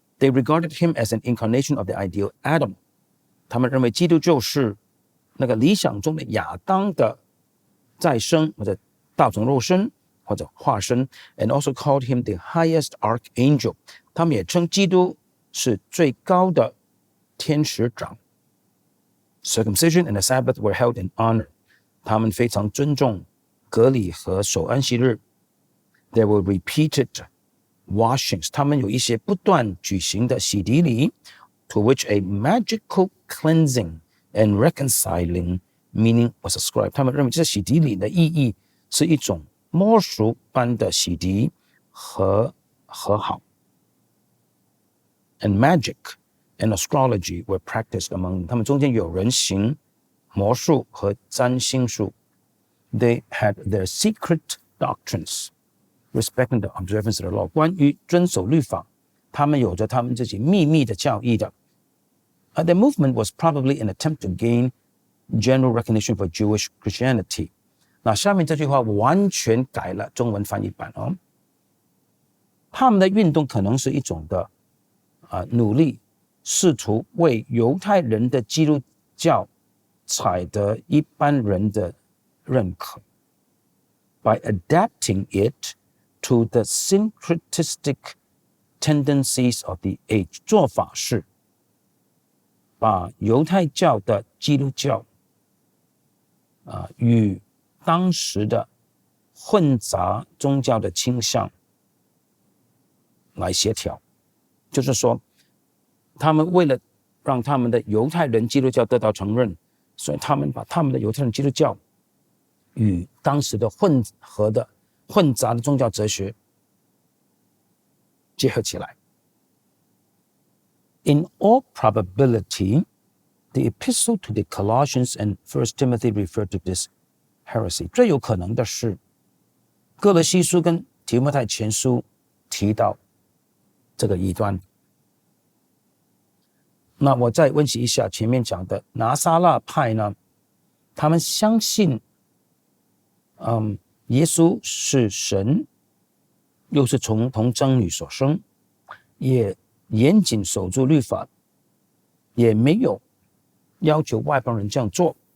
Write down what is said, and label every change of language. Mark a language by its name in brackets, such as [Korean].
[English] They regarded him as an incarnation of the ideal Adam。 [Chinese] 他們認為基督就是那個理想中的亞當的再生或者道成肉身或者化身 [English] and also called him the highest archangel。 [Chinese] 他們也稱基督是最高的天使長。 [English] Circumcision and the Sabbath were held in honor。 [Chinese] 他們非常尊重割禮和守安息日。 [English] There were repeated washings。 [Chinese] 他们有一些不斷舉行的洗禮禮 [English] to which a magical cleansing and reconciling meaning was ascribed。 [Chinese] 他們認為這洗禮禮的意義是一種魔術般的洗滌和和好。 [English] And magic and astrology were practiced among them。 [Chinese] 他們中間有人行魔術和占星術。 [English] They had their secret doctrines respecting the observance of the law。 [Chinese] 關於遵守律法，他們有着他們自己秘密的教義的。 [English] The movement was probably an attempt to gain general recognition for Jewish Christianity。 [Chinese] 那下面這句話完全改了中文翻譯版哦。他們的運動可能是一種的努力，試圖為猶太人的基督教採得一般人的認可。 [English] By adapting it to the syncretistic tendencies of the age， [Chinese] 做法是把猶太教的基督教與當時的混雜宗教的傾向來協調。就是說他們為了讓他們的猶太人基督教得到承認，所以他們把他們的猶太人基督教與當時的混雜的宗教哲學結合起來。 [English] In all probability, the epistle to the Colossians and 1 Timothy refer to this heresy。 [Chinese] 最有可能的是哥羅西書跟提摩太前書提到這個異端。那我再溫習一下前面講的拿撒勒派呢，他們相信耶穌是神，又是從童貞女所生，也嚴謹守住律法，也沒有要求外邦人這樣做。